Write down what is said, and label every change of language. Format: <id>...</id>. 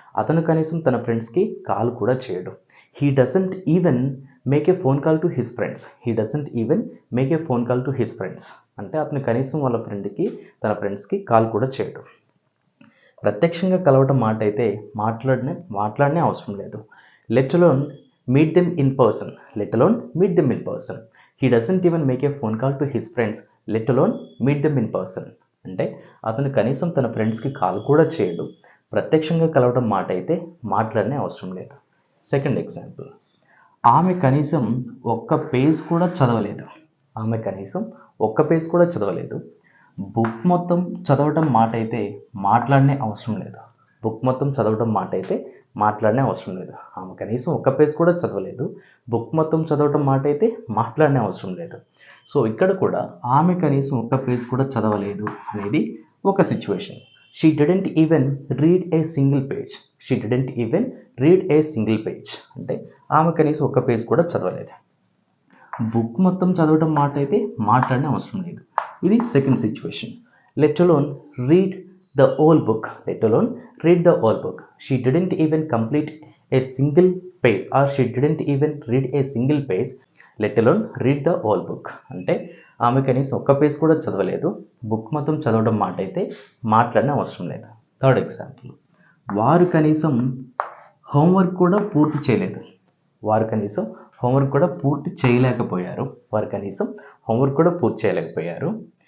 <te>అతను కనీసం తన ఫ్రెండ్స్కి కాల్ కూడా చేయడు.</te> <en>He doesn't even make a phone call to his friends. He doesn't even make a phone call to his friends</en> <te>అంటే అతను కనీసం వాళ్ళ ఫ్రెండ్కి, తన ఫ్రెండ్స్కి కాల్ కూడా చేయడు. ప్రత్యక్షంగా కలవటం మాట అయితే మాట్లాడనే అవసరం లేదు.</te> <en>Let alone meet them in person. Let alone meet them in person. He doesn't even make a phone call to his friends. Let alone meet them in person.</en> <te>అంటే అతను కనీసం తన ఫ్రెండ్స్కి కాల్ కూడా చేయడు. ప్రత్యక్షంగా కలవడం మాట అయితే మాట్లాడనే అవసరం లేదు.</te> <en>Second example.</en> <te>ఆమె కనీసం ఒక్క పేజ్ కూడా చదవలేదు. ఆమె కనీసం ఒక్క పేజ్ కూడా చదవలేదు. బుక్ మొత్తం చదవటం మాట అయితే మాట్లాడనే అవసరం లేదు. బుక్ మొత్తం చదవటం మాట అయితే మాట్లాడనే అవసరం లేదు. ఆమె కనీసం ఒక్క పేజ్ కూడా చదవలేదు. బుక్ మొత్తం చదవటం మాట అయితే మాట్లాడనే అవసరం లేదు. సో ఇక్కడ కూడా ఆమె కనీసం ఒక్క పేజ్ కూడా చదవలేదు అనేది ఒక situation.</te> <en>She didn't even read a single page. She didn't even read a single page</en> <te>అంటే ఆమె కనీసం ఒక్క పేజ్ కూడా చదవలేదు. బుక్ మొత్తం చదవటం మాట అయితే మాట్లాడనే అవసరం లేదు, ఇది</te> <en>Second situation. Let alone read the whole book. Let alone read the whole book. She didn't even complete a single page or she didn't even read a single page. Let alone read the whole book.</en> <te>అంటే ఆమె కనీసం ఒక్క page కూడా చదవలేదు. Book మొత్తం చదవడం మాట అయితే మాట్లాడనే అవసరం లేదు.</te> <en>Third example.</en> <te>వారు కనీసం హోంవర్క్ కూడా పూర్తి చేయలేదు. వారు కనీసం హోంవర్క్ కూడా పూర్తి చేయలేకపోయారు. వారు కనీసం హోంవర్క్ కూడా పూర్తి చేయలేకపోయారు.</te>